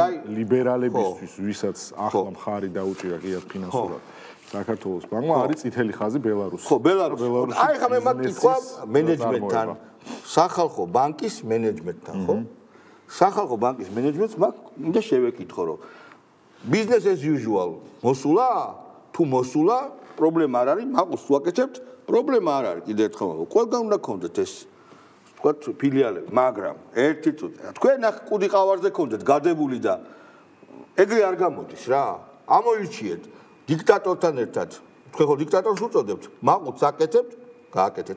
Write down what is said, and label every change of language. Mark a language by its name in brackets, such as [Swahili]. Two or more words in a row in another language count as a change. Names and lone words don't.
[Georgian] ლიბერალებისთვის, ვისაც ახლა მხარი დაუჭირა კიდევ ფინანსურად საქართველოს ბანკმა არის წითელი ხაზი ბელარუსი. ხო, ბელარუსი. აი ხა მე მაგ კითხვა მენეჯმენტთან, სახალხო ბანკის მენეჯმენტთან, ხო? სახალხო ბანკის მენეჯმენტს მაგ უნდა შევეკითხო, რომ [English] business as usual [Georgian] მოსულა? თუ მოსულა, პრობლემა არ არის, მაყურს თუ აკეთებთ, პრობლემა არ არის, კიდევ ერთხელ ვამბობ, ყველგან უნდა გქონდეთ ეს ვთქვათ ფილიალები, მაგრამ ერთი წუთი, თქვენ ახ კუდი ყავარზე გქონდეთ გადებული და ეგრე არ გამოდის რა. ამოირჩიეთ დიქტატორთან ერთად, თქვენ ხო დიქტატორს უწოდებთ, მაყურს აკეთებთ, გააკეთეთ.